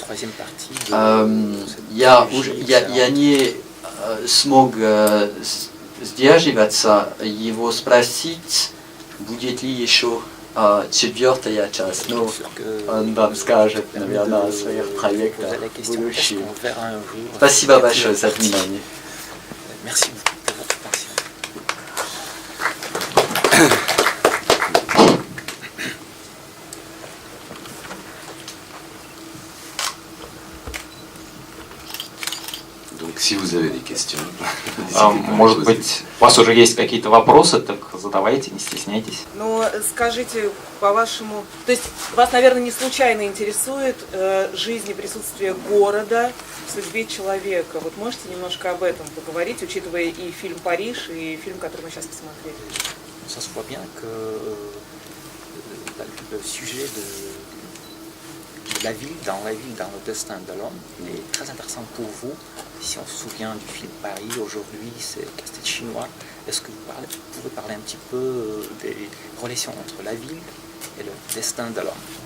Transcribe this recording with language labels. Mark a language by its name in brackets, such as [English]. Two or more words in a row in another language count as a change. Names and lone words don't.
[Russian] Я не смог сдерживаться его спросить, будет ли еще четвертая часть, но он вам скажет, наверное, о своих проектах в будущем. Спасибо большое за внимание. [French] Si vous avez des questions. [Russian] Может быть, у вас уже есть какие-то вопросы, так задавайте, не стесняйтесь. Ну, скажите, по-вашему, то есть вас, наверное, не случайно интересует жизнь и присутствие города в судьбе человека. Вот можете немножко об этом поговорить, учитывая и фильм «Париж», и фильм, который мы сейчас посмотрели? [French] Ça se voit bien que le sujet de la ville, dans le destin de l'homme, est très intéressant pour vous. Si on se souvient du film Paris, aujourd'hui c'est Castelchinois, est-ce que vous pouvez parler un petit peu des relations entre la ville et le destin de l'homme?